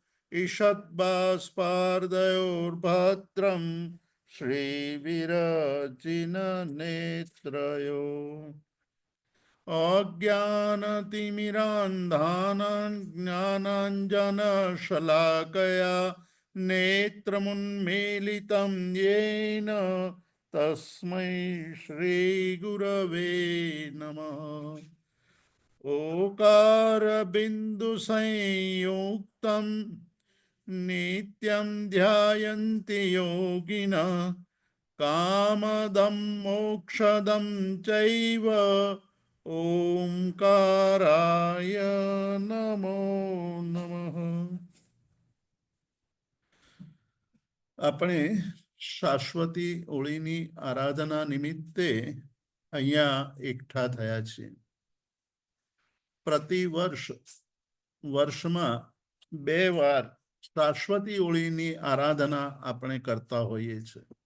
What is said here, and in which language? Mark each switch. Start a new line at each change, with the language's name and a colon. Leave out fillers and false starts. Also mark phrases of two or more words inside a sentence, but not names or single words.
Sanskrit: ઈષદ્બાષ્પાર્દયોર્ભદ્રં શ્રીવિરચિન નેત્રયો અજ્ઞાનતિમિરાંધાનાં જ્ઞાનાંજનશલાકયા નેત્રముન્મીલિतं येन तस्मै श्रीगुरवे नमः. ओकारबिन्दुसंयुक्तं नित्यं ध्यायन्ति योगिनः कामदं मोक्षदं चैव ओंकाराय नमो नमः.
Gujarati: આપણે શાશ્વતી ઓળીની આરાધના નિમિત્તે અહીંયા એકઠા થયા છીએ. પ્રતિ વર્ષમાં 2 વાર શાશ્વતી ઓળીની આરાધના આપણે કરતા હોઈએ છીએ.